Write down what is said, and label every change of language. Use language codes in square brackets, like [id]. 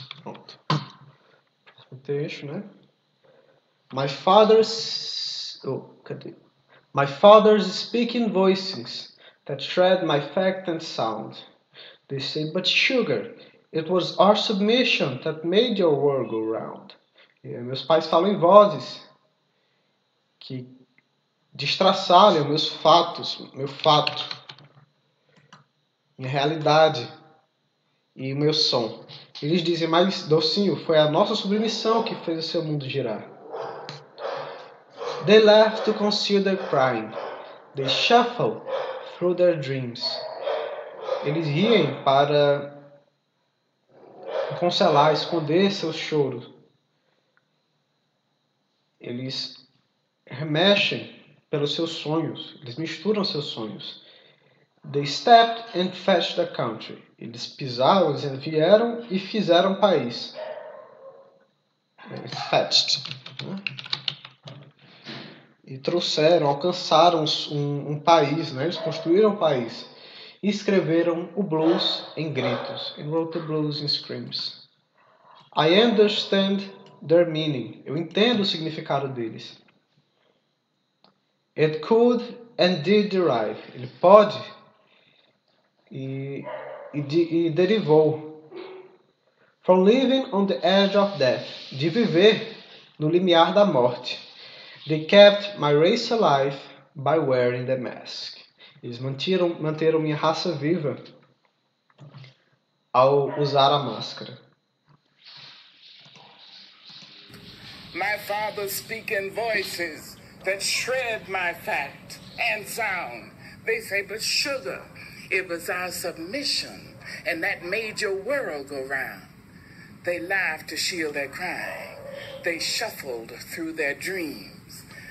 [pt] Pronto. Próximo texto, né? [en] My father's... [pt] cadê? [en] My father's speaking voices that shred my fact and sound. They say, but sugar, it was our submission that made your world go round. [pt] E meus pais falam em vozes que destraçalham meus fatos, meu fato, minha realidade e o meu som. Eles dizem, mas docinho, foi a nossa submissão que fez o seu mundo girar. [en] They laugh to conceal their crime. They shuffle through their dreams. [pt] Eles riem para concelar, esconder seu choro. Eles remexem pelos seus sonhos. Eles misturam seus sonhos. They stepped and fetched the country. Eles pisaram, eles vieram e fizeram um país. Fetched. Né? E trouxeram, alcançaram um país. Né? Eles construíram um país. E escreveram o blues em gritos. [en] And wrote the blues in screams. I understand their meaning. [pt] Eu entendo o significado deles. [en] It could and did derive. [pt] Ele pode e derivou. [en] From living on the edge of death. [pt] De viver no limiar da morte. [en] They kept my race alive by wearing the mask. [pt] Eles manteram minha raça viva ao usar a máscara. [en] My father's speaking voices that shred my fact and sound. They say, but sugar, it was our submission, and that made your world go round. They laughed to shield their crying. They shuffled through their dreams.